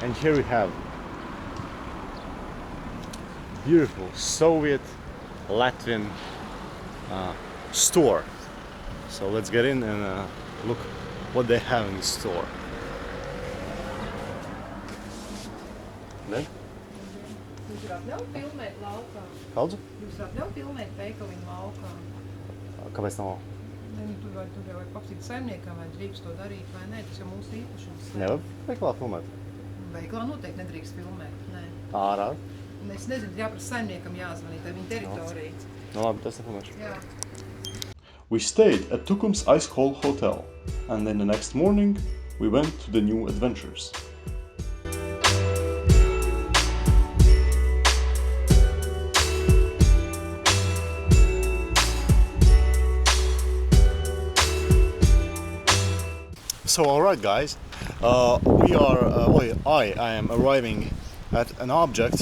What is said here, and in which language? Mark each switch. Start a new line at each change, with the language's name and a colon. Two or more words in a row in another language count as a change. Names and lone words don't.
English: And here we have beautiful Soviet Latvian store. So let's get in and look what they have in the store. Then?
Latvian: Jūs varat ļaut filmēt laukā? Kaudzu? Jūs varat ļaut filmēt veikaliņu laukā? Kāpēc nav? Tur jau vajag paprasīt saimniekam, vai drīkst to darīt, vai nē, tas jau mūsu īpašums. Nevar veiklā filmēt? Veiklā noteikti nedrīkst filmēt, nē. Ārā? Es nezinu, jāprasa saimniekam jāzvanīt, vai viņa teritorija. No labi, tas nefilmēšu. Jā.
English: We stayed at Tukums Ice Hall Hotel, and then the next morning we went to the new adventures. So alright guys, I am arriving at an object.